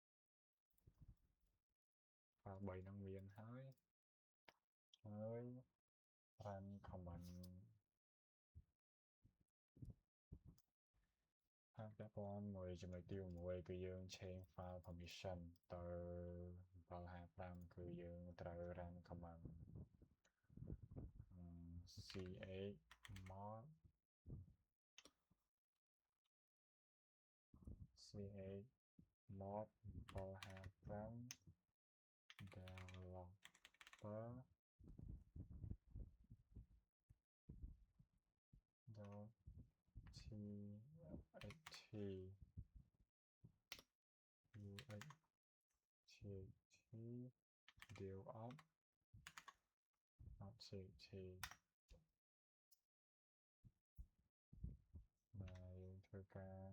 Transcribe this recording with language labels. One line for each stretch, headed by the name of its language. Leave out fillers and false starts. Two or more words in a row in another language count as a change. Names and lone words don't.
Khmer: file 3ហ្នឹងមានហើយ
English: run command
Khmer: ពាក់ព័ន្ធមួយចំណុចទី6គឺយើង
English: change file permission
Khmer: ទៅ755គឺយើងត្រូវ
English: run command chmod chmod 755 developer txt dev txt
Khmer: ដែលយើងធ្វើការ